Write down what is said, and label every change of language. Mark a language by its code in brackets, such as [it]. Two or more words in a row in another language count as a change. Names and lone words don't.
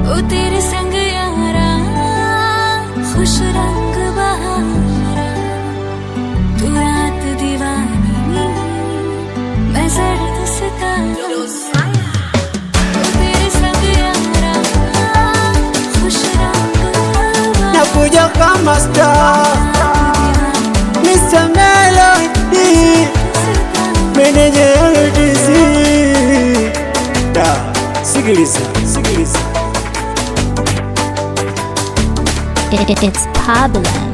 [hi] ओ तेरे संग यारा खुश रंग बहारा, तू रात दीवानी मैं सर्द सितारा। ओ तेरे संग यारा खुश रंग बहारा, [sw] nakuja kama star Mr. Melody Manager LDC. Sikiliza, sikiliza. [en] It's Pablo.